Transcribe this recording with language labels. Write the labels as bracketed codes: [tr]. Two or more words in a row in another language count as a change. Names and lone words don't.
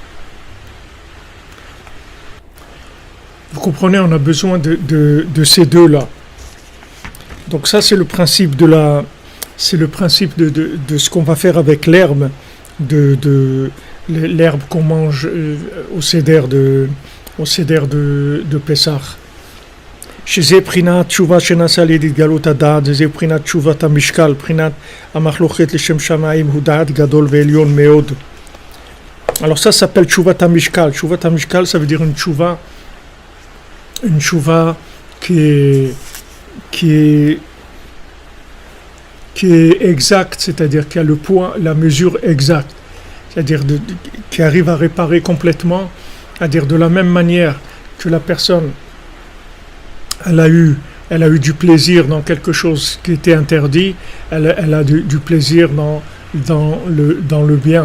[fr] Vous comprenez, on a besoin de ces deux-là. Donc ça, c'est le principe de c'est le principe de ce qu'on va faire avec l'herbe, l'herbe qu'on mange au seder de Pessah. [he] שזה בחינת תשובה שנעשה על ידי התגלות הדעת, זה בחינת תשובת המשקל, בחינת המחלוקת לשם שמיים, הוא דעת גדול ועליון מאוד. [fr] Alors ça s'appelle [he] תשובת המשקל. תשובת המשקל, [fr] ça veut dire une tchouva qui est exacte, c'est-à-dire qui a le poids, la mesure exacte, c'est-à-dire qui arrive à réparer complètement, c'est-à-dire de la même manière que la personne elle a eu du plaisir dans quelque chose qui était interdit, elle a du plaisir dans le bien.